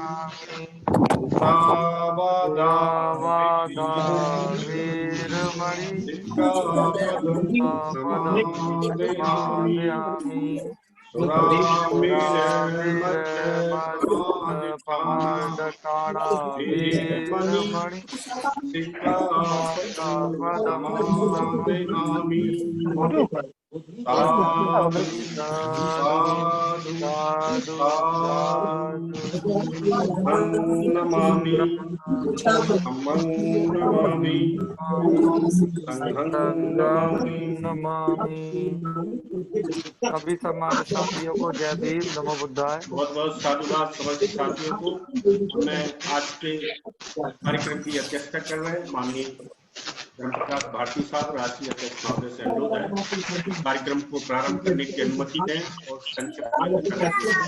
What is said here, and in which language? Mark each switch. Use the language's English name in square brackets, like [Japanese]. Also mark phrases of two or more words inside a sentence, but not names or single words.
[Pali] मुसावादा वेरमणि सिक्खापदं समादियामि सुरामेरमद्यपानमिच्छामि वेरमणि सिक्खापदं समादियामि साधु साधु साधु बुद्धं नमामि धम्मं नमामि संघं नमामि। [Hindi] सभी सम्मानित साथियों को जय भीम, [Pali] नमो बुद्धाय। [Hindi] बहुत बहुत साधुवाद समस्त साथियों को। मैं आज के कार्यक्रम की अध्यक्षता कर रहे हैं माननीय धर्मप्रकाश भारती साहब, राष्ट्रीय अध्यक्ष महोदय से अनुरोध है कार्यक्रम को प्रारंभ करने की अनुमति दें और संक्षिप्त वाचन करने की